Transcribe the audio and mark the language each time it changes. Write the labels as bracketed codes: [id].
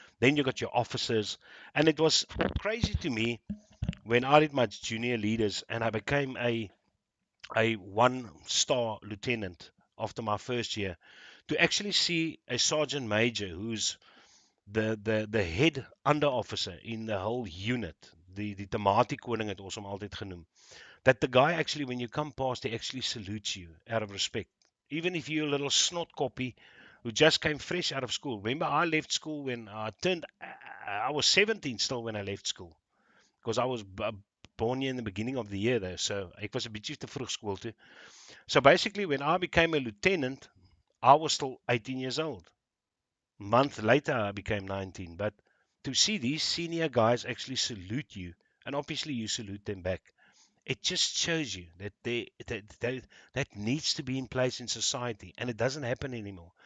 [en] Then you got your officers. And it was crazy to me when I did my junior leaders and I became a one-star lieutenant after my first year, to actually see a sergeant major who's the head under officer in the whole unit, [af] die thematic koning het ons hom altyd genoem, [en] that the guy actually, when you come past, he actually salutes you out of respect. Even if you're a little snot copy who just came fresh out of school. Remember, I left school when I was 17 still when I left school. Because I was born here in the beginning of the year though. [af] So ek was 'n bietjie te vroeg skool toe. [en] So basically, when I became a lieutenant, I was still 18 years old. A month later, I became 19. But to see these senior guys actually salute you, and obviously you salute them back, it just shows you that that needs to be in place in society, and it doesn't happen anymore.